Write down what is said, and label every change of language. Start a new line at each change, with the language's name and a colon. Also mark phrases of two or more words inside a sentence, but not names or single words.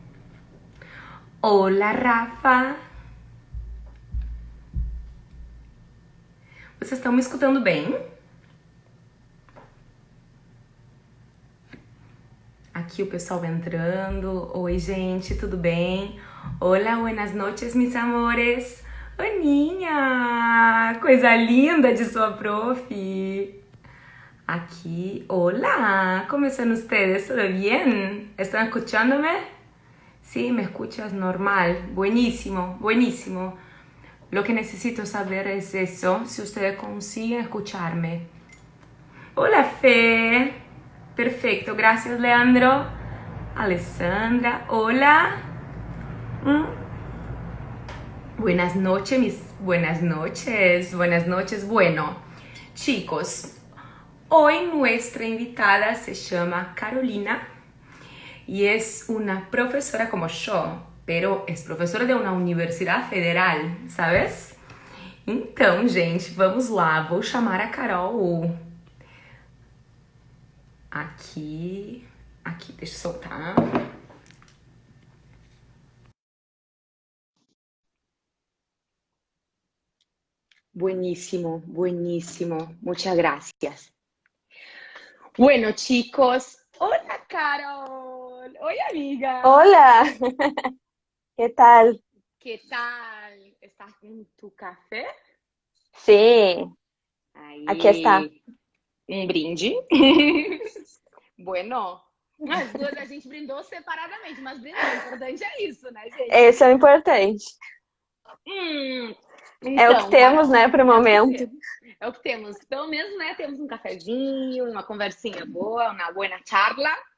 Portuguese: Olá, Rafa. Vocês estão me escutando bem? Aqui o pessoal entrando. Oi, gente, tudo bem? Olá,
Spanish: buenas noches, mis amores.
Portuguese: Aninha, coisa linda de sua prof.
Spanish: Aquí, hola, ¿cómo están ustedes? ¿Todo bien? ¿Están escuchándome? Sí, me escuchas normal. Buenísimo, buenísimo. Lo que necesito saber es eso, si ustedes consiguen escucharme. Hola, Fe. Perfecto, gracias, Leandro. Alessandra, hola. Buenas noches, buenas noches, buenas noches. Bueno, chicos, hoy nuestra invitada se llama Carolina y es una profesora como yo, pero es
Portuguese: professora de uma universidade federal, sabes? Então, gente, vamos lá. Vou chamar a Carol. Aqui, deixa eu soltar.
Spanish: Buenísimo, buenísimo. Muchas gracias. Bueno, chicos. Hola, Carol.
Portuguese: Oi, amiga.
Spanish: Hola, ¿qué tal? ¿Qué tal? ¿Estás en tu café? Sí, aquí está.
Portuguese: Aí, um brinde. Bueno, as duas a gente brindou separadamente, mas brindou. O importante é isso, né, gente? Esse é o importante. Hum, É o que então, temos, né, Carol, para o é o que momento. temos. É o que temos. Pelo menos, né, temos um cafezinho, uma conversinha boa, uma boa charla.